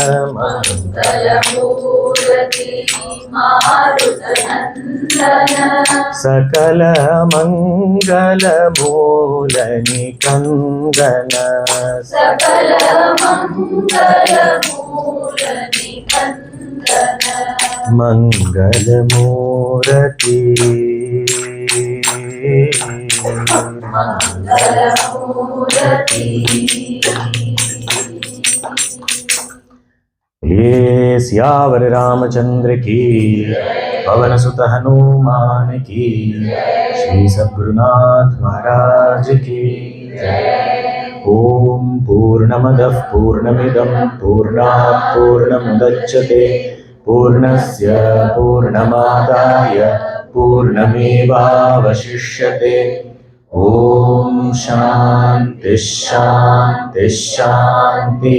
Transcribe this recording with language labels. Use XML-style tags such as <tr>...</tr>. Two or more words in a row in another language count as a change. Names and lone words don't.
<hi>मंगलमूरति मारुतनंदन, सकल मंगलमूलनिकंदन, सकल मंगलमूलनिकंदन, मंगलमूरति मंगलमूरति. ये सियावर रामचंद्र की, पवन सुत हनुमान की, श्री सद्गुरुनाथ महाराज की जय।</hi> <sa>ओम पूर्णमदः पूर्णमिदं पूर्णात् पूर्णमुदच्यते, पूर्णस्य पूर्णमादाय पूर्णमेवावशिष्यते। ओम शांति शांति शांति।</sa>